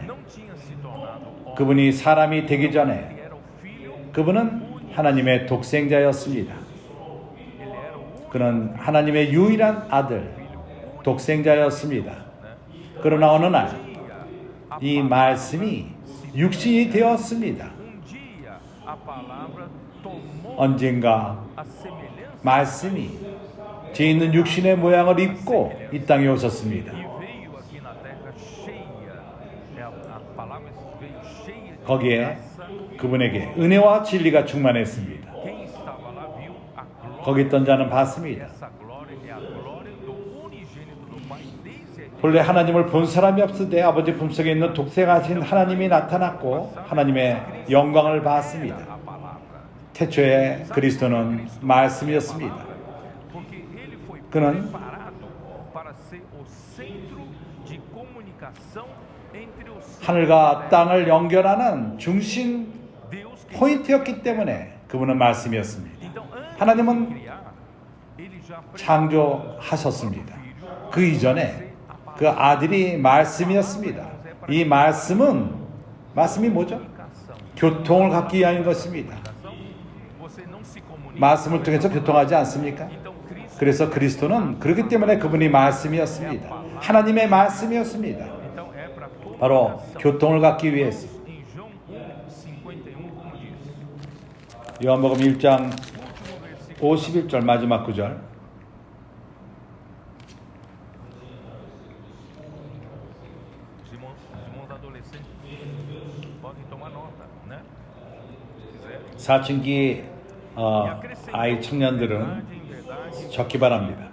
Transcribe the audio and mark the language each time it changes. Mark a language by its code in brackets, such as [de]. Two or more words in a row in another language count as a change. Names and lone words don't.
[pt] não tinha se tornado homem, [ko] 그분이 사람이 되기 전에 [pt] ele era o filho, [ko] 그분은 하나님의 독생자였습니다. [pt] ele era o [ko] 그는 하나님의 유일한 아들 독생자였습니다. 그러나 어느 날 이 말씀이 육신이 되었습니다. [pt] dia a palavra tomou [ko] 언젠가 [pt] a semelhança [ko] 말씀이 죄 있는 육신의 모양을 입고 이 땅에 오셨습니다. [pt] e veio aqui na terra cheia, a palavra veio cheia de [ko] 거기에 [pt] graça. [ko] 그분에게 은혜와 진리가 충만했습니다. [pt] Quem estava lá viu a glória. [ko] 거기 있던 자는 봤습니다. [pt] Essa glória é a glória do unigênito do Pai desde a [ko] 본래 하나님을 본 사람이 없으되 아버지 품속에 있는 독생하신 하나님이 나타났고 하나님의 영광을 봤습니다. [pt] palavra. [ko] 태초에 그리스도는 말씀이었습니다. [pt] Porque ele foi [ko] 그는 [pt] preparado para ser o centro de comunicação entre os [ko] 하늘과 땅을 연결하는 중심 [pt] Deus que [ko] 포인트였기 때문에 그분은 말씀이었습니다. [pt] então antes [ko] 하나님은 [pt] de criar, ele já [ko] 창조하셨습니다. 그 이전에 그 아들이 말씀이었습니다. 이 말씀이 뭐죠? 교통을 갖기 위한 것입니다. [pt] você não se comunica. [ko] 말씀을 통해서 교통하지 않습니까? [pt] Então Cristo, [ko] 그래서 그리스도는 그렇기 때문에 그분이 말씀이었습니다. 하나님의 말씀이었습니다. [pt] então é para toda [ko] 바로 [pt] nação. [ko] 교통을 갖기 위해서 [pt] Em João 1:51 como diz. [ko] 요한복음 1장 [pt] Último versículo. [ko] 51절 마지막 구절 [pt] Os irmãos adolescentes podem tomar nota, né? Se quiser. [ko] 사춘기 아이 청년들은 [pt] Em verdade, [ko] 적기 바랍니다.